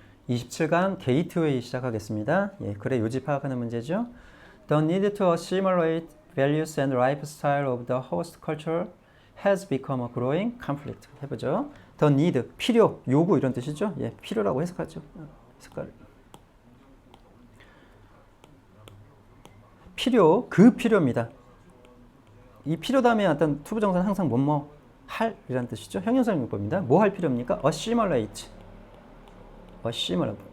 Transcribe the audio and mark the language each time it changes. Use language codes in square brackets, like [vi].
[ko] 27강 게이트웨이 시작하겠습니다. 예, 글의 요지 파악하는 문제죠. [en] The need to assimilate values and lifestyle of the host culture has become a growing conflict. [ko] 해보죠. The need, 필요, 요구 이런 뜻이죠. 예, 필요라고 해석하죠. 해석할. 필요, 그 필요입니다. 이 필요 다음에 어떤 투부정사는 항상 뭐뭐 할 이라는 뜻이죠. 형용사 용법입니다. 뭐 할 필요입니까? assimilate. assimilate.